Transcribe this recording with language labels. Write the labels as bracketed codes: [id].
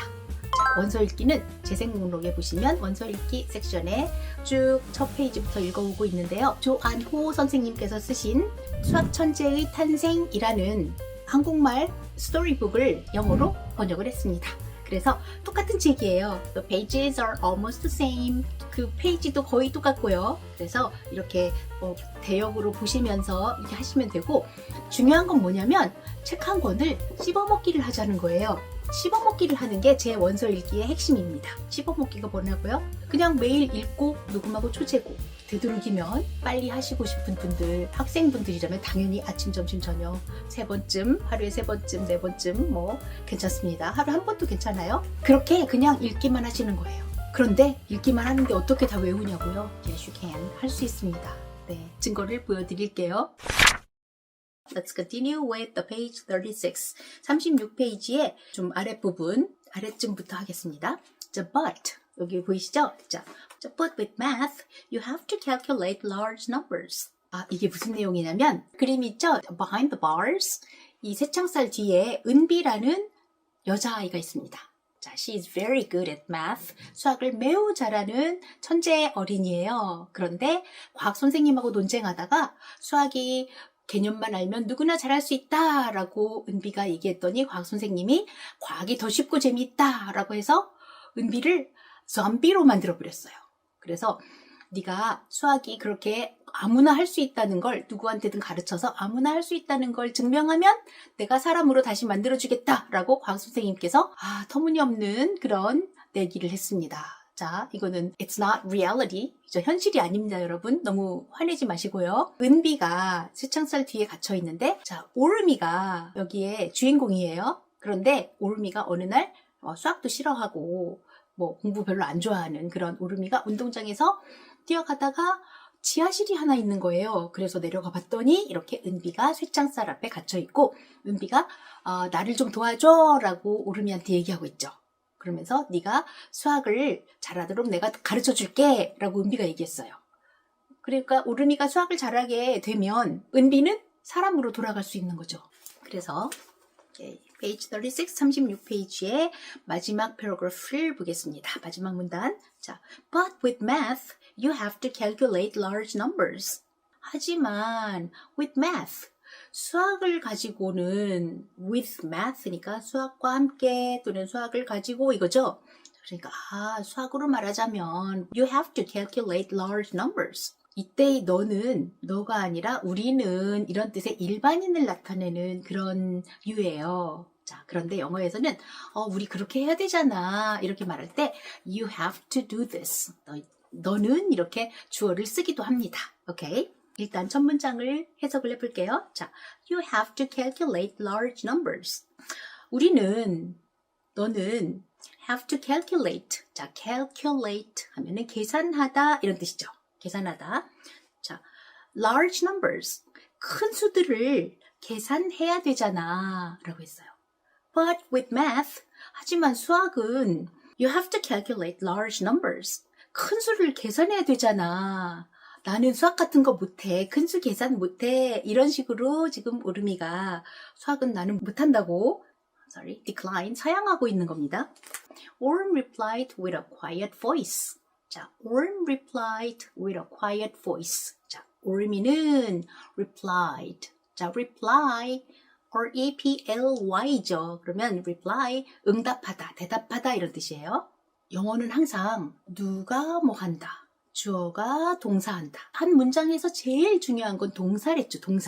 [ko] 자, 원서 읽기는 재생 목록에 보시면 원서 읽기 섹션에 쭉 첫 페이지부터 읽어오고 있는데요. 조안호 선생님께서 쓰신 수학 천재의 탄생이라는 한국말 스토리북을 영어로 번역을 했습니다. 그래서 똑같은 책이에요. [en] The pages are almost the same. [ko] 그 페이지도 거의 똑같고요. 그래서 이렇게 대역으로 보시면서 이렇게 하시면 되고 중요한 건 뭐냐면 책 한 권을 씹어먹기를 하자는 거예요. 씹어먹기를 하는 게 제 원서 읽기의 핵심입니다. 씹어먹기가 뭐냐고요? 그냥 매일 읽고 녹음하고 초제고 되도록이면 빨리 하시고 싶은 분들, 학생분들이라면 당연히 아침, 점심, 저녁 3번쯤, 하루에 3번쯤, 4번쯤 뭐 괜찮습니다. 하루 한 번도 괜찮아요. 그렇게 그냥 읽기만 하시는 거예요. 그런데 읽기만 하는데 어떻게 다 외우냐고요? [en] Yes, you can. [ko] 할 수 있습니다. 네, 증거를 보여드릴게요. [en] Let's continue with the page 36. [ko] 36페이지의 좀 아랫부분, 아래쯤부터 하겠습니다. 자, but, 여기 보이시죠? [en] 자, but with math, you have to calculate large numbers. [ko] 이게 무슨 내용이냐면, 그림 있죠? [en] Behind the bars. [ko] 이 새창살 뒤에 은비라는 여자아이가 있습니다. [en] 자, she is very good at math. [ko] 수학을 매우 잘하는 천재 어린이에요. 그런데 과학 선생님하고 논쟁하다가 수학이 개념만 알면 누구나 잘할 수 있다 라고 은비가 얘기했더니 과학 선생님이 과학이 더 쉽고 재미있다 라고 해서 은비를 좀비로 만들어 버렸어요. 그래서 네가 수학이 그렇게 아무나 할 수 있다는 걸 누구한테든 가르쳐서 아무나 할 수 있다는 걸 증명하면 내가 사람으로 다시 만들어주겠다라고 과학 선생님께서 터무니없는 그런 내기를 했습니다. [en] 자, 이거는 it's not reality. [ko] 저 현실이 아닙니다, 여러분. 너무 화내지 마시고요. 은비가 쇠창살 뒤에 갇혀 있는데, 자, 오르미가 여기에 주인공이에요. 그런데 오르미가 어느 날 수학도 싫어하고 뭐 공부 별로 안 좋아하는 그런 오르미가 운동장에서 뛰어가다가 지하실이 하나 있는 거예요. 그래서 내려가 봤더니 이렇게 은비가 쇠창살 앞에 갇혀 있고 은비가 나를 좀 도와줘 라고 오르미한테 얘기하고 있죠. 그러면서 네가 수학을 잘하도록 내가 가르쳐 줄게 라고 은비가 얘기했어요. 그러니까 오르미가 수학을 잘하게 되면 은비는 사람으로 돌아갈 수 있는 거죠. 그래서 페이지 36, 36페이지의 마지막 패러그래프를 보겠습니다. 마지막 문단. [en] 자, but with math, you have to calculate large numbers. [ko] 하지만 with math, 수학을 가지고는 with math니까 수학과 함께 또는 수학을 가지고 이거죠. 그러니까 수학으로 말하자면 [en] you have to calculate large numbers. [ko] 이때 너가 아니라 우리는 이런 뜻의 일반인을 나타내는 그런 유예요. 자, 그런데 영어에서는 우리 그렇게 해야 되잖아 이렇게 말할 때 [en] you have to do this. [ko] 너는 이렇게 주어를 쓰기도 합니다. 오케이? 일단 첫 문장을 해석을 해볼게요. [en] 자, you have to calculate large numbers. 너는 have to calculate. [ko] 자, calculate 하면은 계산하다 이런 뜻이죠. 계산하다. 자, large numbers. 큰 수들을 계산해야 되잖아 라고 했어요. [en] But with math, [ko] 하지만 수학은 [en] you have to calculate large numbers. [ko] 큰 수를 계산해야 되잖아. 나는 수학 같은 거 못해. 큰 수 계산 못해. 이런 식으로 지금 오르미가 수학은 나는 못한다고 decline, 사양하고 있는 겁니다. [en] Orm replied with a quiet voice. 자, Orm replied with a quiet voice. [ko] 자, 오르미는 replied. 자, reply, R-E-P-L-Y죠. 그러면 reply, 응답하다, 대답하다 이런 뜻이에요. 영어는 항상 누가 뭐 한다. 주어가 동사한다. 한 문장에서 제일 중요한 건 동사랬죠.